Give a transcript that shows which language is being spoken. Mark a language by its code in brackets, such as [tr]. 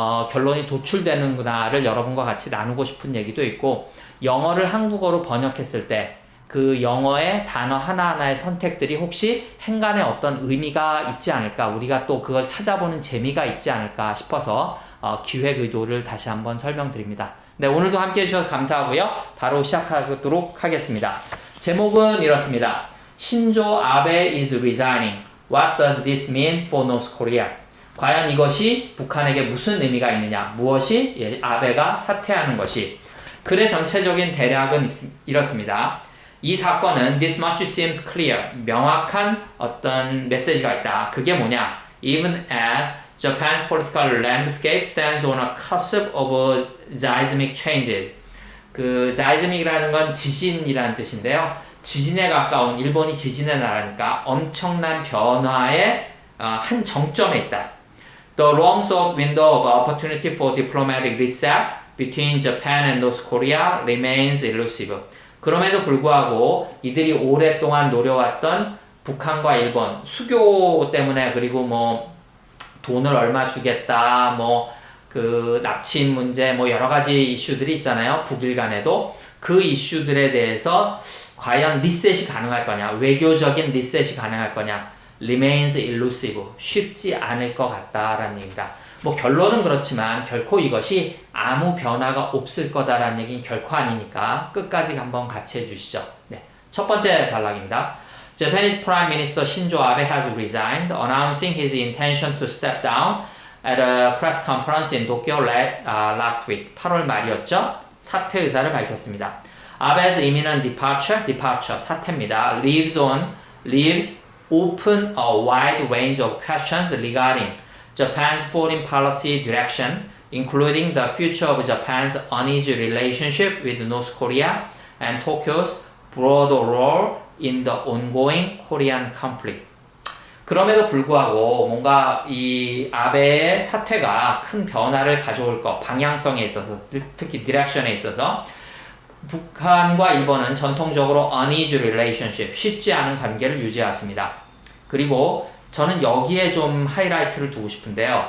[ko] 결론이 도출되는구나를 여러분과 같이 나누고 싶은 얘기도 있고, 영어를 한국어로 번역했을 때 그 영어의 단어 하나하나의 선택들이 혹시 행간에 어떤 의미가 있지 않을까, 우리가 또 그걸 찾아보는 재미가 있지 않을까 싶어서 기획 의도를 다시 한번 설명드립니다. 네, 오늘도 함께 해주셔서 감사하고요. 바로 시작하도록 하겠습니다. 제목은 이렇습니다. [en] 신조 아베 is resigning. What does this mean for North Korea? [ko] 과연 이것이 북한에게 무슨 의미가 있느냐? 무엇이 아베가 사퇴하는 것이? 글의 전체적인 대략은 이렇습니다. 이 사건은 [en] this much seems clear. [ko] 명확한 어떤 메시지가 있다. 그게 뭐냐? [en] Even as Japan's political landscape stands on a cusp of seismic changes. [ko] seismic이라는 건 지진이라는 뜻인데요. 지진에 가까운, 일본이 지진의 나라니까 엄청난 변화의 한 정점에 있다. [en] The long-sought window of opportunity for diplomatic reset between Japan and North Korea remains elusive. [ko] 그럼에도 불구하고 이들이 오랫동안 노려왔던 북한과 일본, 수교 때문에, 그리고 뭐 돈을 얼마 주겠다, 뭐 납치인 문제, 뭐 여러 가지 이슈들이 있잖아요. 북일 간에도. 그 이슈들에 대해서 과연 리셋이 가능할 거냐, 외교적인 리셋이 가능할 거냐, [en] remains elusive, [ko] 쉽지 않을 것 같다라는 얘기입니다. 뭐 결론은 그렇지만 결코 이것이 아무 변화가 없을 거다라는 얘기는 결코 아니니까 끝까지 한번 같이 해주시죠. 네, 첫 번째 단락입니다. [en] Japanese Prime Minister Shinzo Abe has resigned, announcing his intention to step down at a press conference in Tokyo last week. [ko] 8월 말이었죠. 사퇴 의사를 밝혔습니다. [en] Abe's imminent departure, [ko] 사퇴입니다. [en] leaves open a wide range of questions regarding Japan's foreign policy direction, including the future of Japan's uneasy relationship with North Korea and Tokyo's broader role in the ongoing Korean conflict. [ko] 그럼에도 불구하고 뭔가 이 아베의 사퇴가 큰 변화를 가져올 것, 방향성에 있어서, 특히 디렉션에 있어서 북한과 일본은 전통적으로 uneasy relationship, 쉽지 않은 관계를 유지해왔습니다. 그리고 저는 여기에 좀 하이라이트를 두고 싶은데요.